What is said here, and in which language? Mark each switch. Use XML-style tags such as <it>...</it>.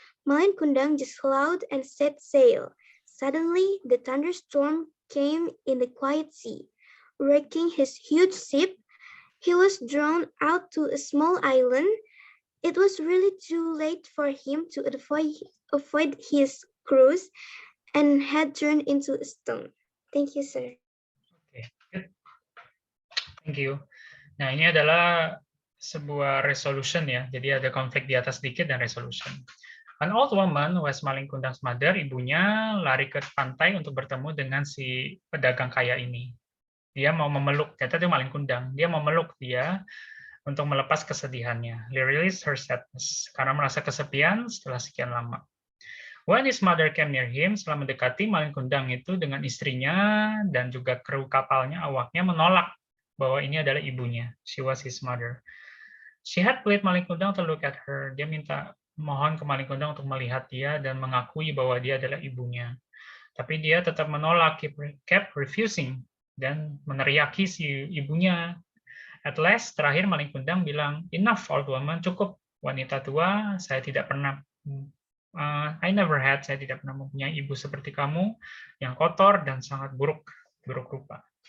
<en>Malin Kundang just laughed and set sail. Suddenly, the thunderstorm came in the quiet sea, wrecking his huge ship. He was drawn out to a small island. It was really too late for him to avoid his cruise and had turned into a stone. Thank you, sir. Okay, good. Thank you.</en> <id>Nah, ini adalah sebuah resolution ya. Jadi ada konflik di atas sedikit dan resolution.</id> <en>An old woman was Malin Kundang's mother,</en> <id>ibunya lari ke pantai untuk bertemu dengan si pedagang kaya ini. Dia mau memeluk, ternyata itu Malin Kundang. Dia mau memeluk dia untuk melepas kesedihannya.</id> <en>Release her sadness,</en> <id>karena merasa kesepian setelah sekian lama.</id> <en>When his mother came near him,</en> <id>setelah mendekati, Malin Kundang itu dengan istrinya dan juga kru kapalnya, awaknya menolak bahwa ini adalah ibunya.</id> <en>She was his mother. She had pleaded Malin Kundang to look at her.</en> <id>Dia mohon ke Malin Kundang untuk melihat dia dan mengakui bahwa dia adalah ibunya. Tapi dia tetap menolak,</id> <en>kept refusing,</en> <id>dan meneriaki si ibunya. At last, terakhir Malin Kundang bilang,</id> <en>"Enough, old woman,</en> <id>cukup wanita tua, saya tidak pernah saya tidak pernah mempunyai ibu seperti kamu yang kotor dan sangat buruk rupa."</id>